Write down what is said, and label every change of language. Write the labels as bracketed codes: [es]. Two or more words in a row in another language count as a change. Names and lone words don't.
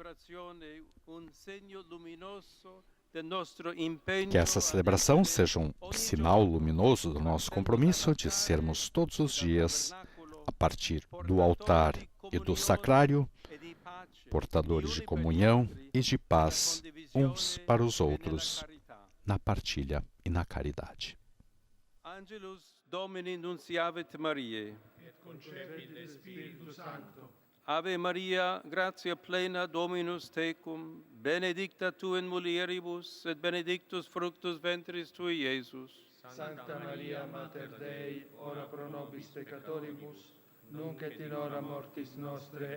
[pt] Que essa celebração seja um sinal luminoso do nosso compromisso de sermos todos os dias, a partir do altar e do sacrário, portadores de comunhão e de paz uns para os outros, na partilha e na caridade. [la] Angelus Domini nunciavit Mariae, et concepit de Spiritu Sancto. Ave Maria, gratia plena Dominus tecum, benedicta tu in mulieribus, et benedictus fructus ventris tui, Iesus. Sancta Maria, Mater Dei, ora pro nobis peccatoribus, nunc et in hora mortis nostre.